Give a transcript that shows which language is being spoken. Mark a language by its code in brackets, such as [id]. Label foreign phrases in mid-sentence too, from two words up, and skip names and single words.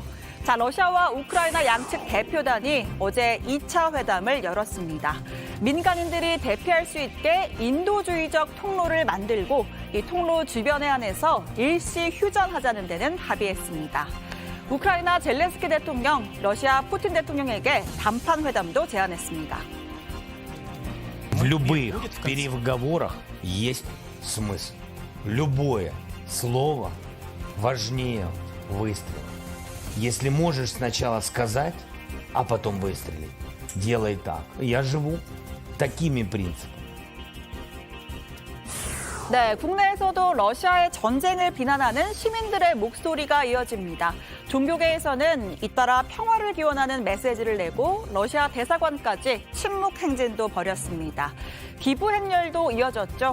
[ko] 자, 러시아와 우크라이나 양측 대표단이 어제 2차 회담을 열었습니다. 민간인들이 대피할 수 있게 인도주의적 통로를 만들고 이 통로 주변에 한해서 일시 휴전하자는 데는 합의했습니다. 우크라이나 젤렌스키 대통령, 러시아 푸틴 대통령에게 담판 회담도 제안했습니다. [ru] В любых переговорах есть смысл. Любое слово важнее выстрела. Если можешь сначала сказать, а потом выстрелить. Делай так. Я живу такими принципами. [ko] 네, 국내에서도 러시아의 전쟁을 비난하는 시민들의 목소리가 이어집니다. 종교계에서는 잇따라 평화를 기원하는 메시지를 내고 러시아 대사관까지 침묵 행진도 벌였습니다. 기부 행렬도 이어졌죠.